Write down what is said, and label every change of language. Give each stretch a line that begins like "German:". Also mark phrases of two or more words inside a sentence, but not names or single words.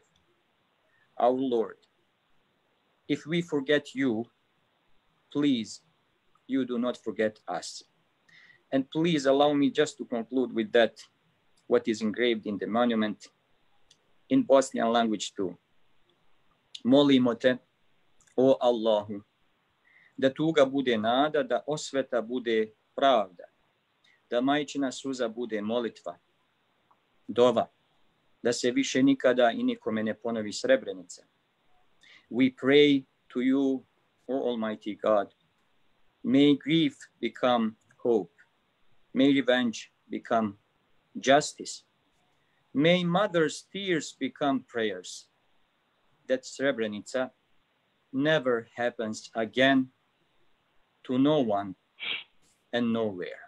English: Our Lord, if we forget you, please, you do not forget us. And please allow me just to conclude with that, what is engraved in the monument in Bosnian language too.
Bosnian: Molimo te, o Allahu, da tuga bude nada, da osveta bude pravda, da majčina suza bude molitva, dova, da se više nikada i nikome ne ponovi Srebrenica.
English: We pray to you, O Almighty God, may grief become hope, may revenge become justice, may mothers' tears become prayers, that Srebrenica never happens again to no one and nowhere.